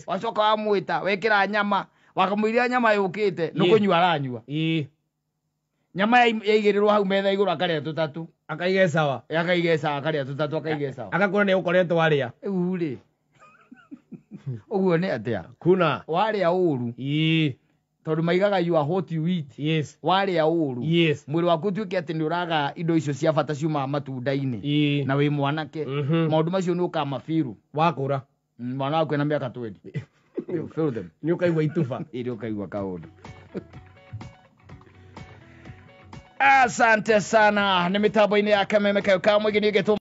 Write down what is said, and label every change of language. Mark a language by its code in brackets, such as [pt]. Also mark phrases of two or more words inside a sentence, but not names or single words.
[ki] Wacoka wamwĩta wekĩra nyama. Wakamũiria nyama yũkĩte nĩ kũnyua aranyua. Nyama yaigĩrĩrwo hau metha igũrũ akarĩa tũtatũ. Akaige sawa. Akaige sawa akarĩa tũtatũ akaige sawa. Akakora nĩ ũkoretwo warĩa. Rĩu rĩ. Ũguo nĩ atĩa? Kuna. Warĩa ũru. Tondũ maigaga [en] you are what you eat. Yes. [ki] Warĩa ũru. [en] Yes. [ki] Mwĩrĩ waku ũtuĩke atĩ nĩ ũraga indo icio cia bata ciuma matunda-inĩ. Na wĩ mwanake. Maũndũ macio nĩ ũkamabiru. Wakũra. Mwana waku ena mĩaka 20. [en] You feel them. [ki] Nĩ ũkaigua ituba. Nĩ ũkaigua kaũndũ. [sw] Asante sana. [ki] Nĩ mĩtambo-inĩ ya Kameme kayo ka mwĩgĩ nĩ